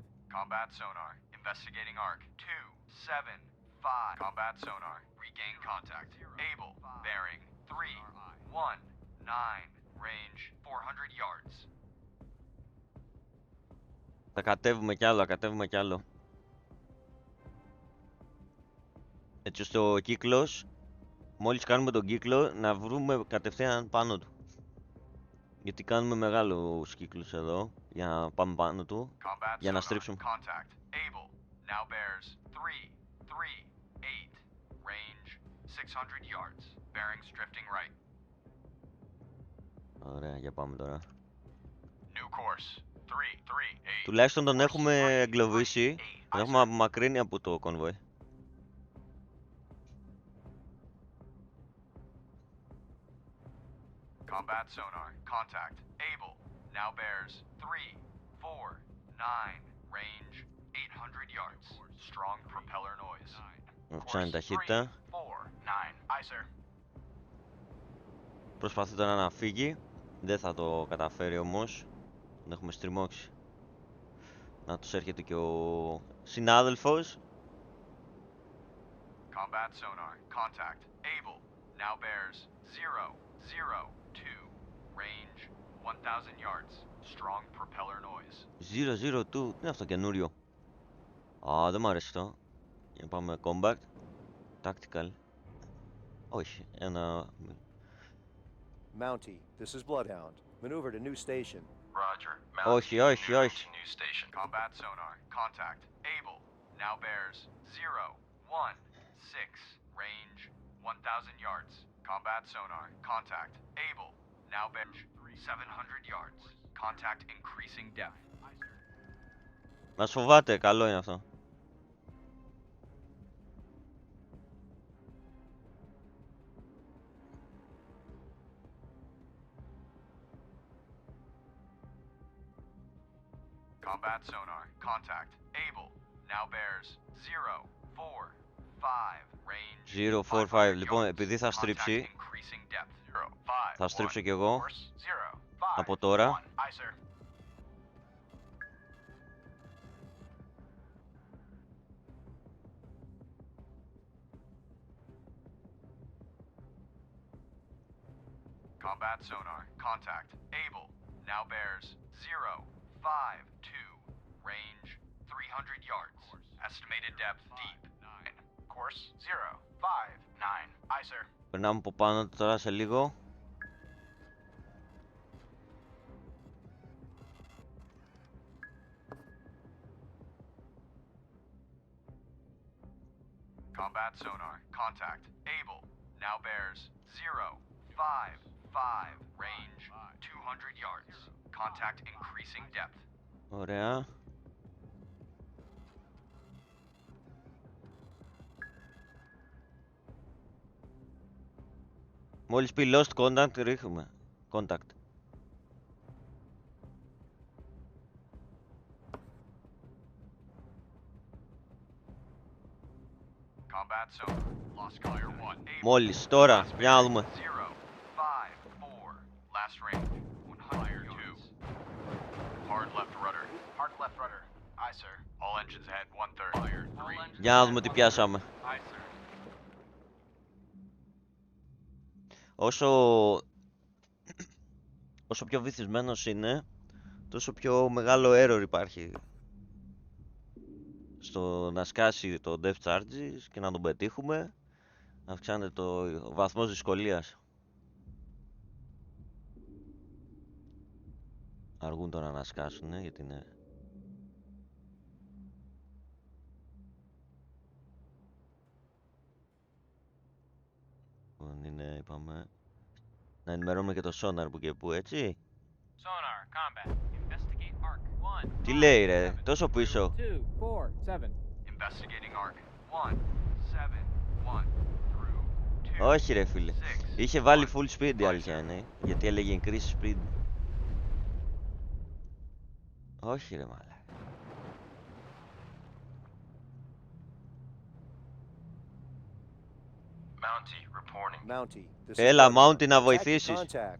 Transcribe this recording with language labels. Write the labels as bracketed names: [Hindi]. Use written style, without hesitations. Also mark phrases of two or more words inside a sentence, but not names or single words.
[English] Combat sonar. Investigating arc. 2, 7, 5. Combat sonar. Regain contact. Able. Bearing 3, 1, 9. Range 400 yards. [Greek] Θα κατέβουμε κι άλλο, θα κατέβουμε κι άλλο. Έτσι ώστε ο κύκλος, μόλις κάνουμε τον κύκλο, να βρούμε κατευθείαν πάνω του. Γιατί κάνουμε μεγάλους κύκλους εδώ, για να πάμε πάνω του, [English] Combat [Greek] για να [English] sonar. [Greek] στρίψουμε. [English] Contact. Able. Now bears 3, 3, 8. Range 600 yards. Bearings drifting right. [Greek] Ωραία, για πάμε τώρα. [English] New course. 3, 3, 8. [Greek] Τουλάχιστον τον έχουμε εγκλωβίσει, τον έχουμε απομακρύνει από το convoy. [English] Combat sonar. Contact. Able. Now bears 3, 4, 9. Range 800 yards. Strong propeller noise. [Greek] Αυξάνει ταχύτητα. [English] 4, 9. Aye, sir. [Greek] Προσπαθεί τώρα να φύγει. Δεν θα το καταφέρει όμως. Τον έχουμε στριμώξει. Να τους έρχεται και ο συνάδελφος. [English] Combat sonar. Contact. Able. Now bears 0, 0, 2. Range 1000 yards. Strong propeller noise. 002. [Greek] Τι είναι αυτό καινούριο? Α, δεν μου αρέσει αυτό. Για να πάμε combat. Tactical. Όχι, ένα... [English] Mountie, this is Bloodhound. Maneuver to new station. Roger. [Greek] Όχι, όχι, όχι. [English] To new station. Combat sonar. Contact. Able. Now bears 0, 1, 6. Range 1000 yards. Combat sonar. Contact. Able. Now bears 700 yards. Contact increasing depth. [Greek] Μας φοβάται, καλό είναι αυτό. [English] Combat sonar. Contact. Able. Now bears 0, 4, 5. Range 045. [Greek] Λοιπόν, επειδή θα στρίψει, [English] increasing depth. 0, 5. [Greek] Θα στρίψω κι εγώ [English] Course 0, 5, [Greek] από τώρα. [English] 1. Aye, sir. Combat sonar. Contact. Able. Now bears 0, 5, 2. Range 300 yards. Estimated depth deep. 9. Course 0, 5, 9. Aye, sir. [Greek] Περνάμε από πάνω τώρα σε λίγο. [English] Combat sonar. Contact. Able. Now bears 0, 5, 5. Range 200 yards. Contact increasing depth. [Greek] Ωραία. Μόλις πει [English] lost contact [Greek] ρίχνουμε. Contact. [English] Combat sonar. Lost collier 1. [Greek] Μόλις τώρα, για να δούμε. [English] 0, 5, 4. Last range 100 yards. Hard left rudder. Hard left rudder. Aye, sir. All engines ahead 1/3. Fire 3. [Greek] Για να δούμε τι πιάσαμε. [English] Aye, sir. [Greek] Όσο πιο βυθισμένος είναι, τόσο πιο μεγάλο error υπάρχει στο να σκάσει το [English] depth charges [Greek] και να τον πετύχουμε. Αυξάνεται το βαθμός δυσκολίας. Αργούν τώρα να σκάσουνε γιατί είναι... είναι, είπαμε, να ενημερώνουμε και το sonar που και που, έτσι. [English] Sonar, combat. Investigate arc. 1. [Greek] Τι λέει ρε, τόσο πίσω. [English] 2, 4, 7. Investigating arc 1, 7, 1 through 2. [Greek] Όχι ρε φίλε. Είχε βάλει [English] full speed [Greek] η αλήθεια είναι. Γιατί έλεγε [English] increase speed. [Greek] Όχι ρε μαλάκα. [English] Mountie reporting. Mountie, this is [Greek] Έλα [English] Gordon. [Greek] Mountie να [English] Attack [Greek] βοηθήσεις. [English] contact.